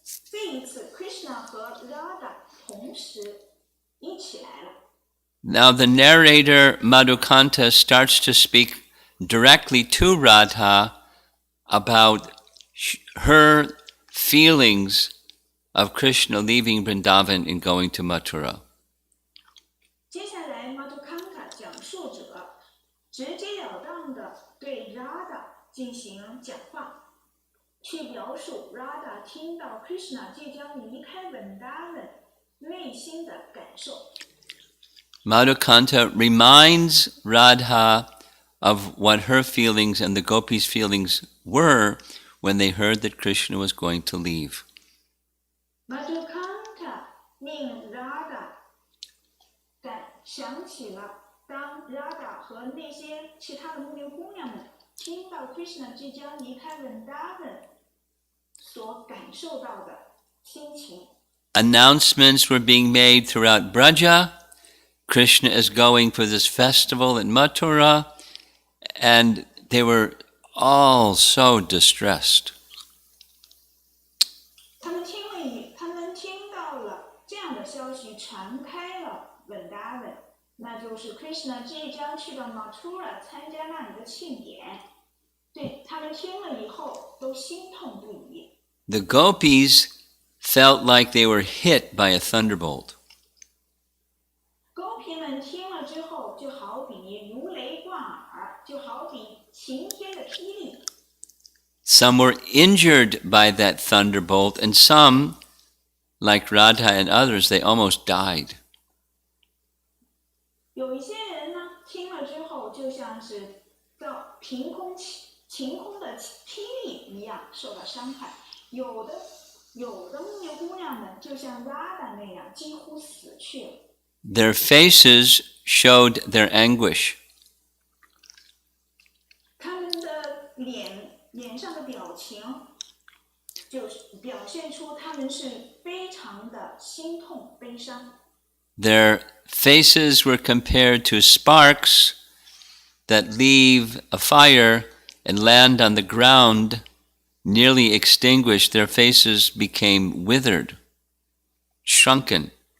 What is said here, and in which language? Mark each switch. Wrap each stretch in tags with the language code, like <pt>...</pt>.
<zh>这一次 ，Krishna 和 Radha 同时一起来了。</zh> <en>Now the narrator Madhukanta starts to speak directly to Radha about her feelings of Krishna leaving Vrindavan and going to Mathura.</en> <zh>接下来 Madhukanta 讲述者直截了当的对 Radha 进行讲话，去描述 Radha 听到 Krishna 即将离开 Vrindavan 内心的感受。</zh> <en>Madhukanta reminds Radha of what her feelings and the gopis' feelings were when they heard that Krishna was going to leave.</en> <zh>Madhukanta 令 Radha 想起了当 Radha 和那些其他的牧牛姑娘们听到 Krishna 即将离开 Vrindavan 所感受到的心情。</zh> <en>Announcements were being made throughout Braja. Krishna is going for this festival in Mathura, and they were all so distressed.</en> <zh>他们听到了这样的消息传开了 Vrindavan， 那就是 Krishna 即将去到 Mathura 参加那里的庆典。对，他们听了以后都心痛不已。</zh> <en>The gopis felt like they were hit by a thunderbolt.</en> <zh>公皮们听了之后，就好比如雷贯耳，就好比晴天的霹雳。</zh> <en>Some were injured by that thunderbolt, and some, like Radha and others, they almost died.</en> <zh>有一些人呢，听了之后就像是到晴空的霹雳一样受到伤害。有的牧牛姑娘们就像 Radha 那样，几乎死去了。</zh> <en>Their faces showed their anguish.</en> <zh>他们的脸上的表情，就是表现出他们是非常的心痛、悲伤。</zh> <en>Their faces were compared to sparks that leave a fire and land on the ground nearly extinguished. Their faces became withered, shrunken.</en>